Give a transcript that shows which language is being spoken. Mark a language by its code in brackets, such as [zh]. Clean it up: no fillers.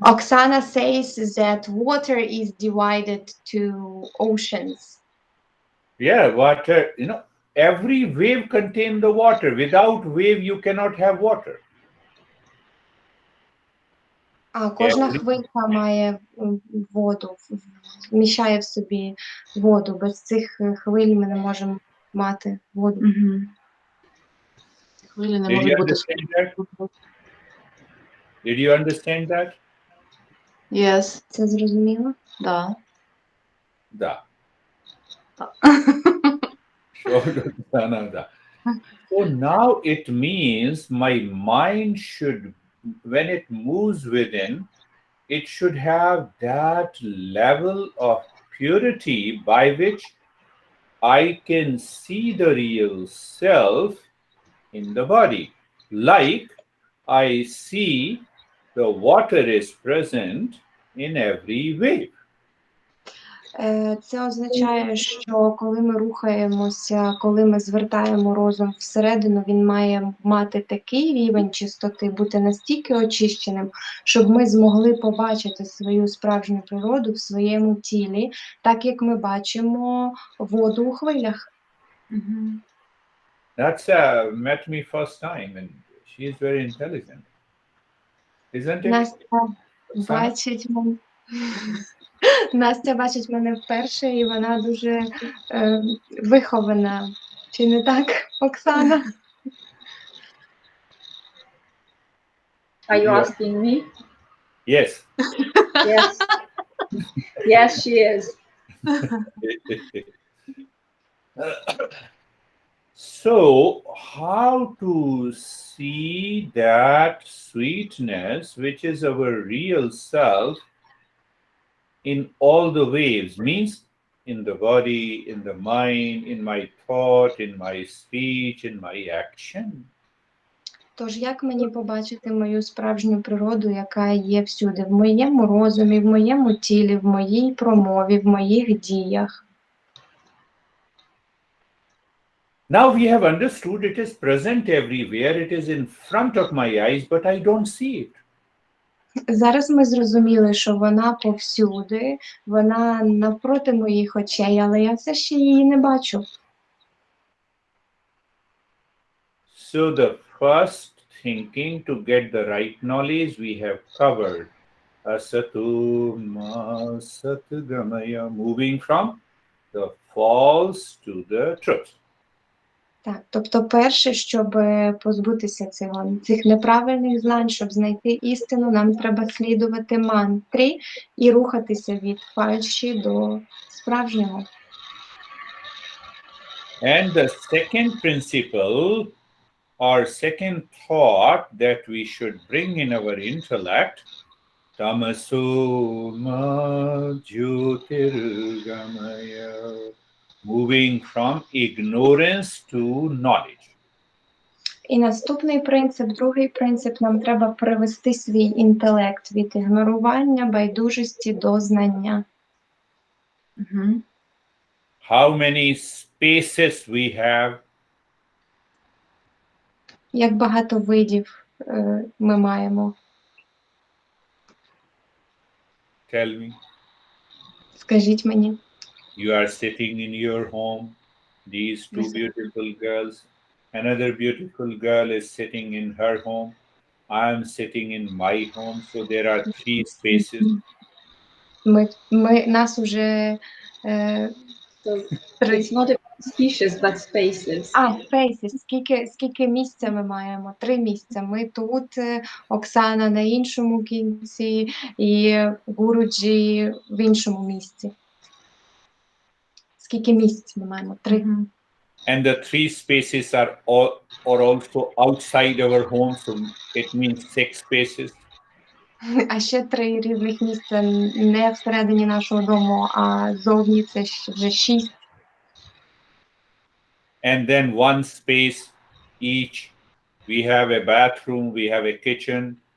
[en] Oksana says that water is divided to oceans. Yeah, water, every wave contains the water. Without wave, you cannot have water. [uk] А кожна хвилька має воду, вміщає в собі воду. Без цих хвиль ми не можемо мати воду. Хвилі не [en] Did you [uk] можуть бути. [en] understand that? Did you understand that? Yes. [uk] Це зрозуміло? [ru] Да. Da. Да. [en] Sure, Oksana, da. So now it means my mind should, when it moves within, it should have that level of purity by which I can see the real self in the body. Like I see the water is present in every wave. [uk] Це означає, що коли ми рухаємося, коли ми звертаємо розум всередину, він має мати такий рівень чистоти, бути настільки очищеним, щоб ми змогли побачити свою справжню природу в своєму тілі, так як ми бачимо воду у хвилях. Мгм. [en] That's met me first time, and she is very intelligent, isn't it? [uk] Настя [en] Oksana? [uk] бачить мене. Настя бачить мене вперше, і вона дуже вихована. Чи не так, Оксана? [en] Are you Yeah. asking me? Yes. Yes. Yes, she is. So, how to see that sweetness, which is our real self, in all the waves, means in the body, in the mind, in my thought, in my speech, in my action. [uk] Тож як мені побачити мою справжню природу, яка є всюди, в моєму розумі, в моєму тілі, в моїй промові, в моїх діях? [en] Now we have understood it is present everywhere, it is in front of my eyes, but I don't see it. [uk] Зараз ми зрозуміли, що вона повсюди, вона навпроти моїх очей, але я все ще її не бачу. [en] So the first thinking to get the right knowledge we have covered. [sa] Asatu ma satgamaya, [en] moving from the false to the truth. [uk] Так, тобто перше, щоб позбутися цих неправильних знань, щоб знайти істину, нам треба слідувати мантрі і рухатися від фальші до справжнього. [en] And the second principle or second thought that we should bring in our intellect, [sa] tamaso ma jyotirgamaya, [en] moving from ignorance to knowledge. [uk] І наступний принцип, другий принцип, нам треба привести свій інтелект від ігнорування, байдужості до знання. Мгм. [en] How many spaces we have? [uk] Як багато видів ми маємо? [en] Tell me. [uk] Скажіть мені. [en] You are sitting in your home, these two Yes. beautiful girls. Another beautiful girl is sitting in her home. I am sitting in my home. So there are three spaces. [uk] Нас уже [en] So [uk] три. [en] it's not about species, but spaces. [uk] Spaces. Скільки місця ми маємо? 3 місця. Ми тут, Оксана на іншому кінці і Гуруджі в іншому місці. Скільки місць ми маємо? 3. Мгм. [en] And the three spaces are also outside our home. So it means 6 spaces. [uk] А ще 3 різних місця не всередині нашого дому, а зовні це вже 6. [en] And then one space each. We have a bathroom, we have a kitchen.